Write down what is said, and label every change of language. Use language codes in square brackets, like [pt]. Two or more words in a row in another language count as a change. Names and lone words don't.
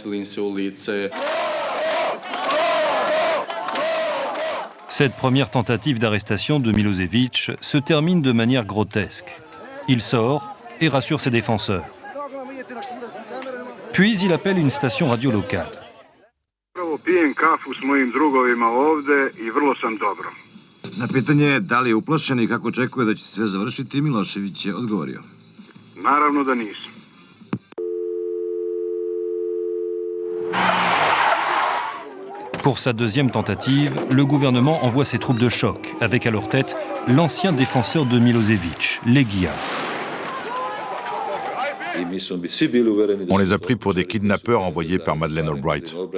[fr] Cette première tentative d'arrestation de Milosevic se termine de manière grotesque. Il sort et rassure ses défenseurs. Puis il appelle une station radio locale. [sr] Na pitanje da li je uplašen i kako očekuje da će se sve završiti, Milošević je odgovorio. Naravno da nisam. [fr] Pour sa deuxième tentative, le gouvernement envoie ses troupes de choc, avec à leur tête l'ancien défenseur de Milosevic, Leguia. On les a pris pour des kidnappeurs envoyés par Madeleine Albright.